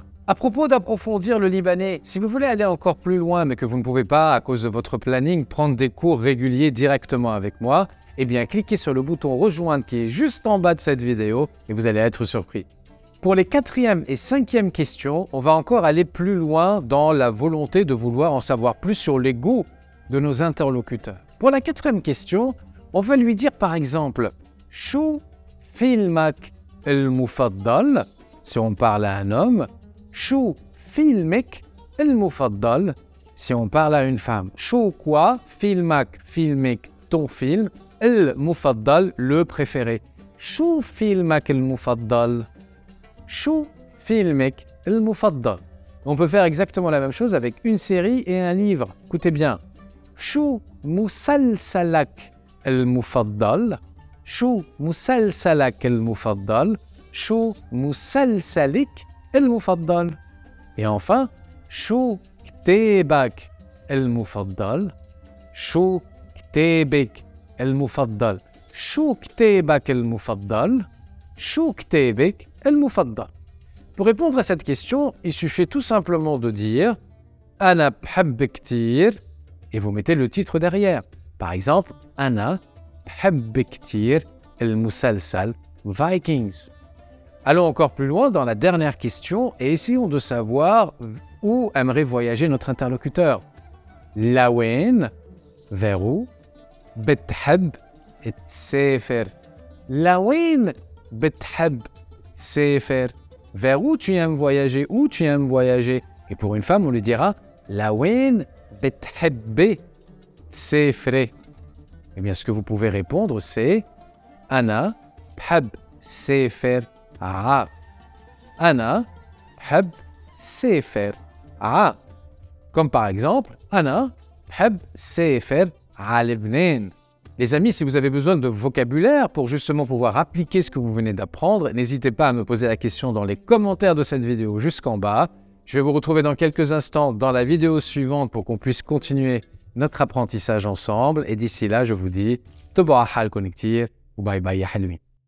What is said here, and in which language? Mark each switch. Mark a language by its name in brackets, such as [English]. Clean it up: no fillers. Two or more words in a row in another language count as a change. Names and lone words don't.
[French] À propos d'approfondir le libanais, si vous voulez aller encore plus loin mais que vous ne pouvez pas, à cause de votre planning, prendre des cours réguliers directement avec moi, eh bien cliquez sur le bouton rejoindre qui est juste en bas de cette vidéo et vous allez être surpris. Pour les 4e et 5e questions, on va encore aller plus loin dans la volonté de vouloir en savoir plus sur les goûts de nos interlocuteurs. Pour la 4e question, on va lui dire par exemple « [Arabic] شو فيلمك المفضل [French] » si on parle à un homme, « [Arabic] شو فيلمك المفضل [French] » si on parle à une femme. « Chou quoi, filmak, filmek, ton film, el mufaddal, le préféré. »« [Arabic] شو فيلمك المفضل » شو فيلمك المفضل. [French] On peut faire exactement la même chose avec une série et un livre. Écoutez bien. [Arabic] شو مسلسلك المفضل. شو مسلسلك المفضل. شو مسلسلك المفضل. [French] Et enfin, [Arabic] شو كتابك المفضل. شو كتابك المفضل. شو كتابك المفضل. شو كتابك المفضل. [French] Pour répondre à cette question, il suffit tout simplement de dire [Arabic] أنا بحب كتير [French] et vous mettez le titre derrière. Par exemple, [Arabic] أنا بحب كتير المسلسل Vikings. [French] Allons encore plus loin dans la dernière question et essayons de savoir où aimerait voyager notre interlocuteur. لوين, vers où, [Arabic] بتحب تسافر. لوين بتحب تسافر. [French] Vers où tu aimes voyager, où tu aimes voyager. Et pour une femme, on lui dira [Arabic] لوين بتحبي تسافري. [French] Eh bien, ce que vous pouvez répondre, c'est [Arabic] أنا بحب سافر ع. أنا بحب سافر ع. [French] Comme par exemple, [Arabic] أنا بحب سافر ع لبنان. [French] Les amis, si vous avez besoin de vocabulaire pour justement pouvoir appliquer ce que vous venez d'apprendre, n'hésitez pas à me poser la question dans les commentaires de cette vidéo jusqu'en bas. Je vais vous retrouver dans quelques instants dans la vidéo suivante pour qu'on puisse continuer notre apprentissage ensemble. Et d'ici là, je vous dis, Toba Hal Connectir ou bye bye ya Halmi.